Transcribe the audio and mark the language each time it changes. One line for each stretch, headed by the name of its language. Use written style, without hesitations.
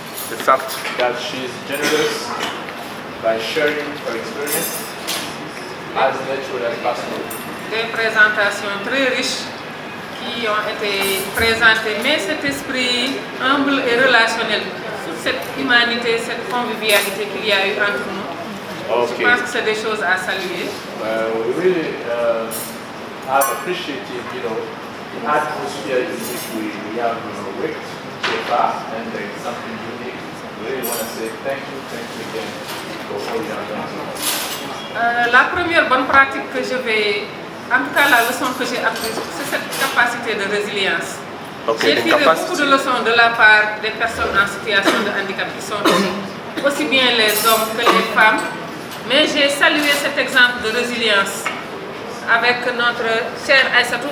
English: The fact that she is generous by sharing her experience as natural as possible.
French: Des présentations très riches qui ont été présentées, mais cet esprit humble et relationnel, toute cette humanité, cette convivialité qu'il y a eu entre nous, je pense que c'est des choses à saluer.
English: We really have appreciated, the atmosphere in which we have worked so far, and it's something unique. We really want to say thank you again for all you have done.
French: La première bonne pratique que je vais, en tout cas la leçon que j'ai apprise, c'est cette capacité de résilience. J'ai tiré beaucoup de leçons de la part des personnes en situation de handicap qui sont ici, aussi bien les hommes que les femmes, mais j'ai salué cet exemple de résilience avec notre chère Aïssatou.